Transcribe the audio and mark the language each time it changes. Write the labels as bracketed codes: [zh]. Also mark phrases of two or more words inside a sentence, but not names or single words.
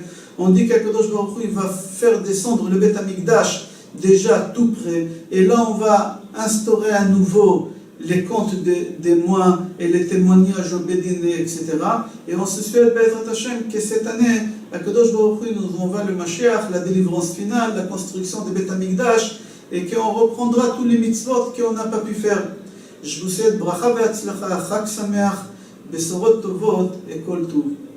[fr] On dit qu' [he] הקדוש ברוך הוא, [fr] il va faire descendre le Beth Amikdash déjà tout près, et là on va instaurer à nouveau les comptes des mois et les témoignages au Bédine, etc. Et on se souhaite, [he] בעזרת השם, [fr] que cette année, [he] הקדוש ברוך הוא [fr] nous envoie le Mashiach, la délivrance finale, la construction de Beth Amikdash, et qu'on reprendra tous les mitzvot qu'on n'a pas pu faire. Je vous souhaite [he] ברכה והצלחה, חג שמח, בשורות טובות וכל טוב.